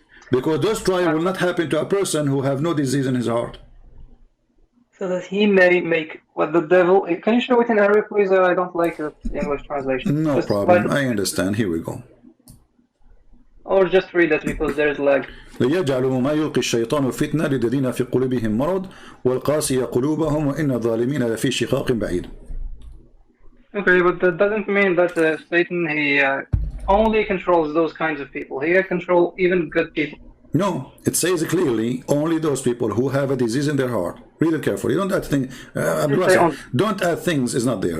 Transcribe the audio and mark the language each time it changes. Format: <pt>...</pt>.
<en>Because those trials will not happen to a person who have no disease in his heart. So that he may make what the devil... Can you show it in Arabic, please? I don't like the English translation. No problem. I understand. Here we go. Or just read it because there's lag.</en> <ar>ليجعلوا ما يلقي الشيطان فتنة للذين في قلوبهم مرض والقاسية قلوبهم وإن الظالمين لفي شقاق بعيد.</ar> <en>Okay, but that doesn't mean that Satan, he only controls those kinds of people. He can control even good people. No, it says clearly only those people who have a disease in their heart. Read it carefully. Don't add things. Don't add things. Is not there.</en>